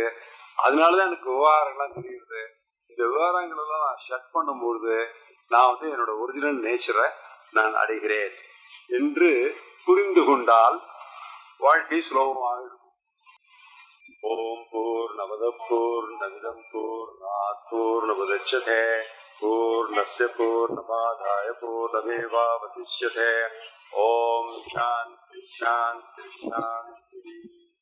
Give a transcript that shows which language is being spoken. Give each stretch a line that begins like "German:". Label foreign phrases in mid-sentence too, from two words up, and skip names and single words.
Tamil: அதனாலதான் எனக்கு விவகாரங்கள்லாம் தெரியுது. இந்த விவகாரங்கள் எல்லாம் நான் ஷட் பண்ணும்போது நான் வந்து என்னோட
English: original nature
Tamil: நான் அடைகிறேன் என்று புரிந்து கொண்டால் வாழ்க்கை சுலபமாக இருக்கும்.
Sanskrit: ओं पूर्णमद पूर्णमिदं पूर्णात् पूर्णमुदच्यते पूर्णस्य पूर्णमादाय पूर्णमेवावशिष्यते. ओं शान्ति शान्ति शान्ति.